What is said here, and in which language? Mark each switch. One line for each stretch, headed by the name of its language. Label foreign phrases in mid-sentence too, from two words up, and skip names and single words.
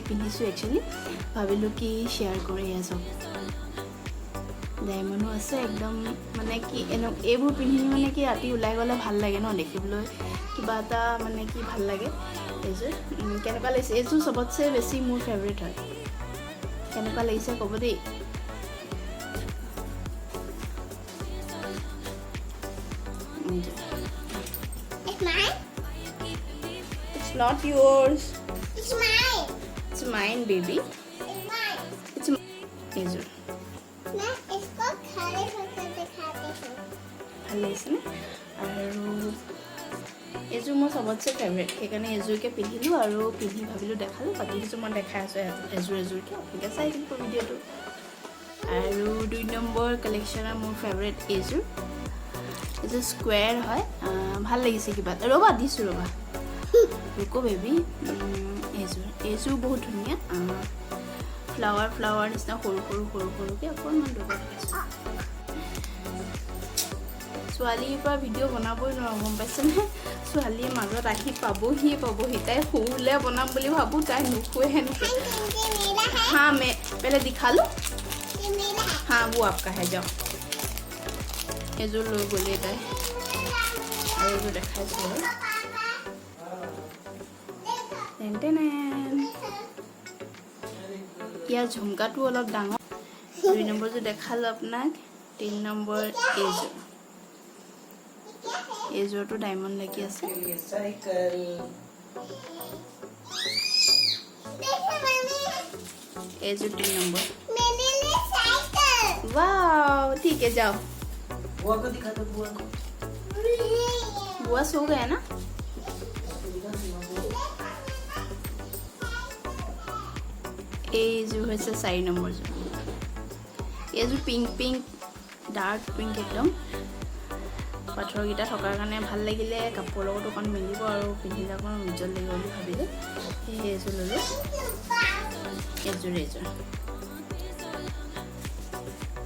Assamese: পিন্ধিছোঁ একচুৱেলি ভাবিলোঁ কি শ্বেয়াৰ কৰি আছোঁ ডায়মণ্ডো আছে একদম মানে কি এইবোৰ পিন্ধি মানে কি ৰাতি ওলাই গ'লে ভাল লাগে ন দেখিবলৈ কিবা এটা মানে কি ভাল লাগে এইযোৰ কেনেকুৱা লাগিছে এইযোৰ চবতছে বেছি মোৰ ফেভৰেট হয় কেনেকুৱা লাগিছে ক'ব দেই
English: It's not yours. It's mine. It's mine, baby. It's mine.
Assamese: It's এইযোৰ
Hindi: मैं इसको खड़े होकर दिखाती हूँ
Assamese: ভাল লাগিছে নে আৰু এইযোৰ মোৰ চবতছে ফেভৰেট সেইকাৰণে এইযোৰকে পিন্ধিলোঁ আৰু পিন্ধি ভাবিলোঁ দেখালোঁ বাকী কিছু মই দেখাই আছোঁ এযোৰকে আপোনালোকে চাই থাকিব ভিডিঅ'টো আৰু 2 নম্বৰ কালেকশ্যনৰ মোৰ ফেভৰেট এইযোৰ স্কুৱেৰ হয় ভাল লাগিছে কিবা ৰ'বা দিছোঁ ৰ'বা ৰুকো বেবী এইযোৰ বহুত ধুনীয়া ফ্লাৱাৰ নিচিনা সৰুকৈ অকণমান দোকান দেখাইছোঁ ছোৱালীৰ পৰা ভিডিঅ' বনাবই নোৱাৰোঁ গম পাইছেনে ছোৱালীয়ে মাজত আহি পাবহি তাই শুলে বনাম বুলি ভাবোঁ তাই নুশুৱে
Hindi: हाँ मैं पहले दिखा लो हाँ वो आपका है जाओ
Assamese: এইযোৰ লৈ গ'লে তাই আৰু এইযোৰ দেখাইছোঁ ইয়াৰ ঝুমকাটো অলপ ডাঙৰ 2 নম্বৰযোৰ দেখালোঁ আপোনাক 3 নম্বৰ এইযোৰটো ডায়মণ্ড লাগি আছে এইযোৰ 3 নম্বৰ
Hindi: वाओ ठीक है जाओ बुआ को दिखा दो बुआ को बुआ सो गया ना
Assamese: এইযোৰ হৈছে 4 নম্বৰযোৰ এইযোৰ পিংক ডাৰ্ক পিংক একদম পাথৰকেইটা থকাৰ কাৰণে ভাল লাগিলে কাপোৰৰ লগত অকণ মিলিব আৰু পিন্ধিলে অকণ উজ্জ্বল লাগিব বুলি ভাবিলোঁ সেয়ে এইযোৰ ল'লোঁ এইযোৰ